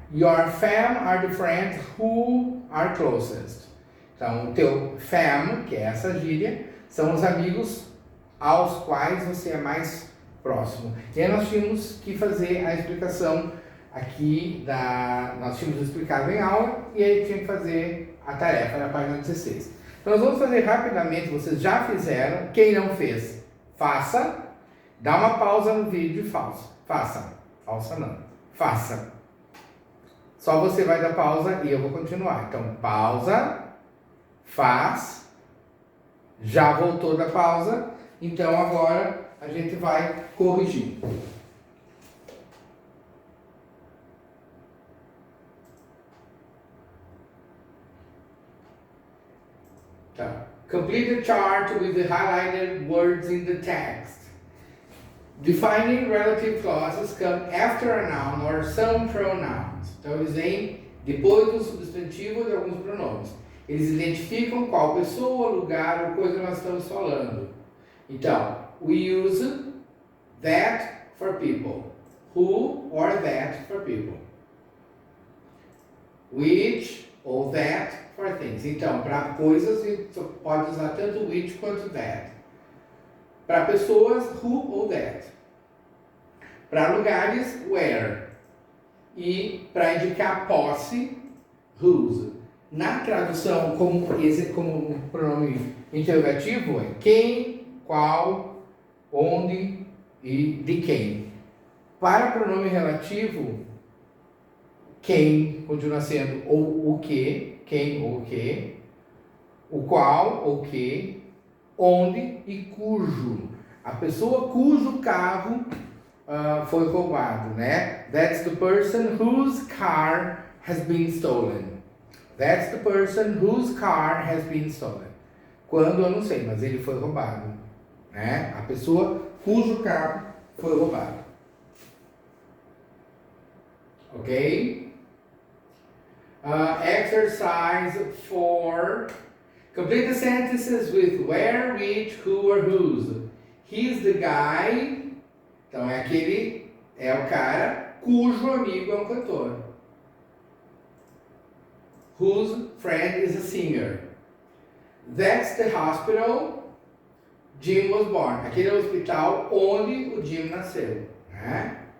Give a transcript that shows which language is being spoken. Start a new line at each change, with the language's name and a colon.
English: Your fam are the friends who are closest.
Portuguese: Então, o teu fam, que é essa gíria, são os amigos aos quais você é mais próximo. E aí nós tínhamos que fazer a explicação aqui, nós tínhamos explicado em aula, e aí tinha que fazer a tarefa na página 16. Então, nós vamos fazer rapidamente, vocês já fizeram, quem não fez, faça, dá uma pausa no vídeo e faça. Falsa não, faça. Só você vai dar pausa e eu vou continuar. Então, pausa, faz, já voltou da pausa, então agora a gente vai corrigir.
English: Tá. Complete the chart with the highlighted words in the text. Defining relative clauses come after a noun or some pronouns.
Portuguese: Então, eles vêm depois do substantivo de alguns pronomes. Eles identificam qual pessoa, lugar ou coisa nós estamos falando.
English: Então, we use that for people. Who or that for people. Which ou that for things.
Portuguese: Então, para coisas, você pode usar tanto which quanto that. Para pessoas, who ou that. Para lugares, where. E para indicar posse, whose. Na tradução, como pronome interrogativo, é quem, qual, onde e de quem. Para pronome relativo, quem continua sendo ou o que, quem ou o que, o qual ou que, onde e cujo. A pessoa cujo carro foi roubado, né?
English: That's the person whose car has been stolen. That's the person whose car has been stolen.
Portuguese: Quando eu não sei, mas ele foi roubado. né? A pessoa cujo carro foi roubado.
English: Ok? Exercise 4. Complete the sentences with where, which, who or whose. He's the guy.
Portuguese: Então é o cara cujo amigo é um cantor.
English: Whose friend is a singer. That's the hospital Jim was born.
Portuguese: Aquele é o hospital onde o Jim nasceu, né?